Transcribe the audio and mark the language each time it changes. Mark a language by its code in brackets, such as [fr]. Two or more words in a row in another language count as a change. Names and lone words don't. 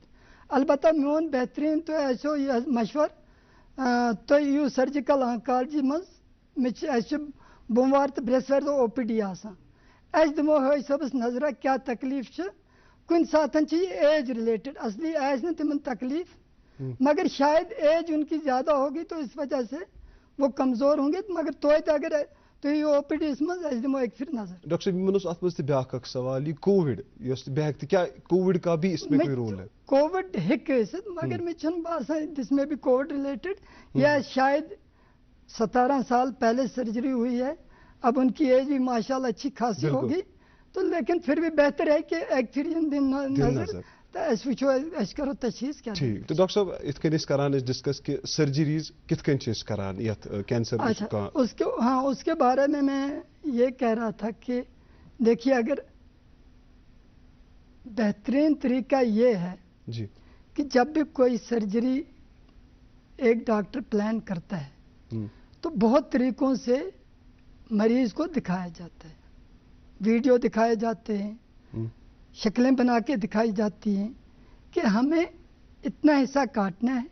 [ks] البتہ میون بہتریٖن تۄہہِ آسیو یہِ مشور, تُہۍ یِیِو [en] surgical oncology [ks] منٛز. اَسہِ چھُ بوموار تہٕ برٛٮ۪سوارِ دۄہ OPD آسان. أسۍ دِمو حٲج صٲبس نظرا کیٛاہ تکلیٖف چھِ. کُنہِ ساتہٕ چھِ یہِ [en] age related, [ks] اصلی آسہِ نہٕ تِمن تکلیٖف, [ur] مگر شاید ایج ان کی زیادہ ہوگی تو اس وجہ سے وہ کمزور ہوں گے. [ks] مگر توتہِ اگر تُہۍ OPD یس منٛز أسۍ دِمو اَکہِ پھِرِ نظر. ڈاکٹر صاحب یِمن اوس اتھ منٛز تہِ بیٛاکھ اکھ سوال, یہ کووِڈ یۄس بیٛاکھ تہِ, کیٛاہ [ur] کووِڈ کا بھی اس میں کوئی رول ہے؟ [ks] کووِڈ ہیٚکہِ ٲسِتھ, مگر مےٚ چھُنہٕ باسان [ur] دس میں بھی [en] covid related, [ur] یا شاید 17 سال پہلے سرجری ہوئی ہے, اب ان کی ایج بھی [ar] ماشاء اللہ [ur] اچھی خاصی ہوگی, تو لیکن پھر بھی بہتر ہے کہ ایک پھر نظر تو [ks] أسۍ وٕچھو, أسۍ کرو تشخیٖص کیٛاہ. [ur] ٹھیٖک. [ks] تو ڈاکٹر صٲب یِتھ کٔنۍ أسۍ کران ٲسۍ ڈسکس کہ سرجریز کِتھ کٔنۍ چھِ أسۍ کران یتھ کینسر. [ur] اس کے بارے میں یہ کہہ رہا تھا کہ دیکھیے اگر بہترین طریقہ یہ ہے جی کہ جب بھی کوئی سرجری ایک ڈاکٹر پلان کرتا ہے تو بہت طریقوں سے مریض کو دکھایا جاتا ہے, ویڈیو دکھائے جاتے ہیں, شکلیں بنا کے دکھائی جاتی ہیں کہ ہمیں اتنا حصہ کاٹنا ہے,